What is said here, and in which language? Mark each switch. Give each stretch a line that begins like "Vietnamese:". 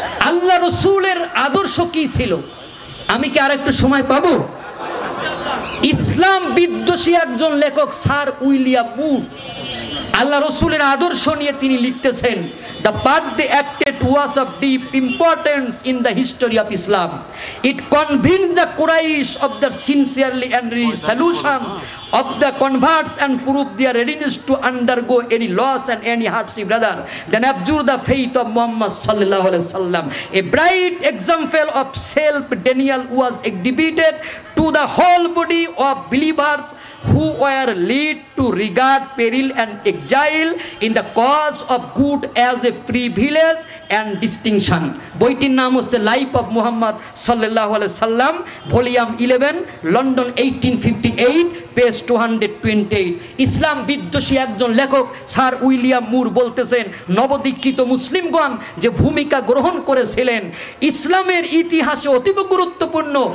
Bangla: আল্লাহ রসুলের আদর্শ কি ছিল, আমি কি আর একটু সময় পাবো? ইসলাম বিদ্বেষী একজন লেখক স্যার উইলিয়াম মুর আল্লাহ রসুলের আদর্শ নিয়ে তিনি লিখতেছেন,
English: the path they acted was of deep importance in the history of Islam. It convinced the Quraysh of the sincerely and resolution of the converts and proved their readiness to undergo any loss and any hardship rather than abjure the faith of Muhammad sallallahu alaihi wasallam. A bright example of self-denial was exhibited to the whole body of believers who were led to regard peril and exile in the cause of good as a privilege and distinction.
Bangla: বইটির নাম হচ্ছে life of Muhammad সাল্লাল্লাহু আলাইহি সাল্লাম, volume 11, London 1858, page 228। ইসলাম বিদ্বেষী একজন লেখক sir William মুর বলতেছেন, নবদীক্ষিত মুসলিমগণ যে ভূমিকা গ্রহণ করেছিলেন ইসলামের ইতিহাসে অতীব গুরুত্বপূর্ণ।